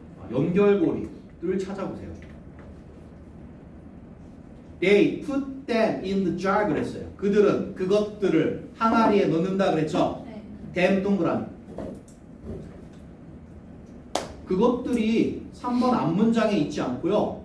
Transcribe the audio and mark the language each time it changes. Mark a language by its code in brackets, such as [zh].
[ko] 연결고리를 찾아보세요. [en] They put them in the jar [ko] 그랬어요. 그들은 그것들을 항아리에 넣는다 그랬죠. 네. them 동그라미. 그것들이 3번 앞문장에 있지 않고요.